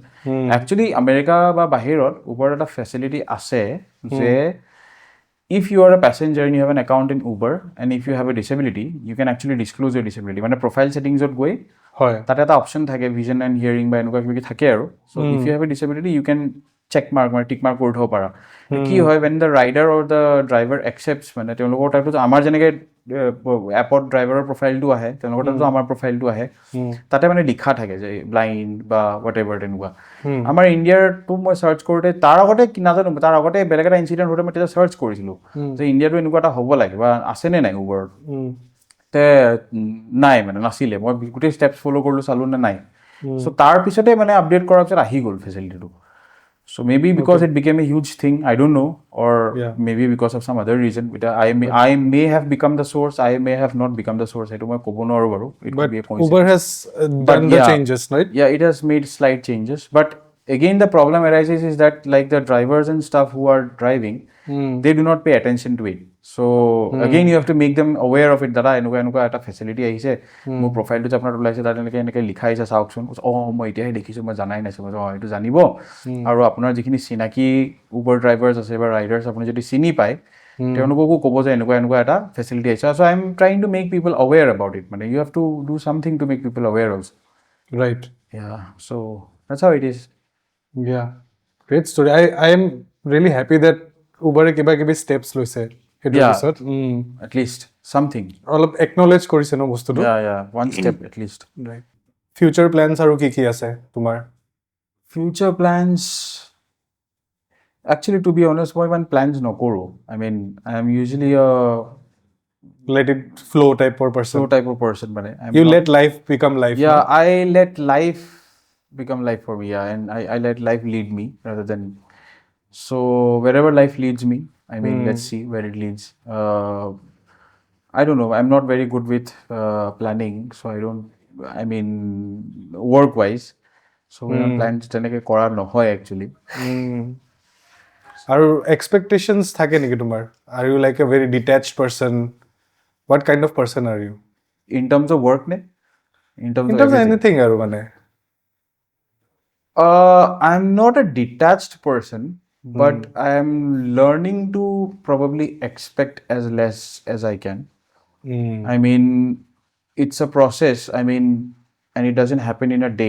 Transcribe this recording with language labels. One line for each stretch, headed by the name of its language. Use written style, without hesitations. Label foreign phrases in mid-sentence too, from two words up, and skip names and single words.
Assamese: একচুৱেলি আমেৰিকা বা বাহিৰত উবাৰ এটা ফেচিলিটি আছে যে
English: if you are a passenger and you have an account in Uber and if you have a disability, you can actually disclose your disability.
Assamese: মানে
English: profile settings
Assamese: ত গৈ তাতে এটা অপশ্যন থাকে
English: vision and hearing
Assamese: বা এনেকুৱা কিবা থাকে আৰু.
English: So if you have a disability, you can check mark মানে tick mark
Assamese: কৰি থ'ব পাৰা. কি হয়,
English: when the rider or the driver accepts,
Assamese: মানে তেওঁলোকৰ টাইপটো আমাৰ যেনেকৈ এপত ড্ৰাইভাৰৰ প্ৰফাইলটো আহে, তেওঁলোকৰ টাইপটো আমাৰ প্ৰফাইলটো আহে, তাতে মানে লিখা থাকে যে ব্লাইণ্ড বা
English: what ever
Assamese: তেনেকুৱা. আমাৰ ইণ্ডিয়াৰটো মই চাৰ্চ কৰোঁতে তাৰ আগতে নাজানো, তাৰ আগতে বেলেগ এটা ইনচিডেণ্ট হওঁতে মই তেতিয়া চাৰ্চ কৰিছিলোঁ যে ইণ্ডিয়াটো এনেকুৱা এটা হ'ব লাগে বা আছেনে নাই উবাৰত. তে নাই, মানে নাছিলে. মই গোটেই ষ্টেপছ ফ'ল' কৰিলোঁ, চালোঁ নে নাই. চ' তাৰপিছতে মানে আপডেট কৰাৰ পিছত আহি গ'ল ফেচিলিটিটো.
English: So maybe because it became a huge thing, I don't know, or maybe because of some other reason. I may have become the source, I may have not become the source. I don't know. It could be a coincidence. Uber has done the changes, right? Yeah, it has made slight changes. But again, the problem arises is that like the drivers and stuff who are driving, they do not pay attention to it. So again, you have to make them aware of it.
Assamese: Dada, এনেকুৱা এটা ফেচিলিটি আহিছে, মোৰ প্ৰফাইলটো যে আপোনাৰ ওলাইছে, তাত এনেকৈ লিখা আহিছে, চাওকচোন. মই এতিয়াহে দেখিছোঁ, মই জানাই নাছিলোঁ. এইটো জানিব, আৰু আপোনাৰ যিখিনি চিনাকি উবাৰ ড্ৰাইভাৰ্ছ আছে বা ৰাইডাৰ্ছ আপুনি যদি চিনি পায়, তেওঁলোককো ক'ব যে এনেকুৱা এটা ফেচিলিটি আহিছে.
English: So I am trying to make people aware about it. মানে you have to do something to make people aware also. Right. Yeah. So that's how it is. Yeah. Great story. I am really happy that Uber
Assamese: কিবা কিবি
English: steps
Assamese: লৈছে.
English: At least something.
Assamese: অলপ acknowledge কৰিছে ন বস্তুটো.
English: Yeah. One step at least. Right. Future plans
Assamese: আৰু কি আছে তোমাৰ?
English: Future plans, actually to be honest,
Assamese: মই ইমান plans নকৰোঁ.
English: I mean, I am usually a let it flow type of person.
Assamese: মানে
English: you let life become life. Yeah, no? I let life become life for me. Yeah, and I let life lead me rather than. So wherever life leads me, I mean, let's see where it leads. I don't know. I'm not very good with planning, so I don't. I mean, work-wise, so plans
Assamese: তেনেকৈ কৰা নহয়
English: actually.
Assamese: আৰু expectations থাকে নেকি তোমাৰ?
English: Are you like a very detached person? What kind of person are you? In terms of work, ne? In terms of
Assamese: anything আৰু মানে?
English: I'm not a detached person, but I am learning to probably expect as less as I can. I mean, it's a process. I mean, and it doesn't happen in a day.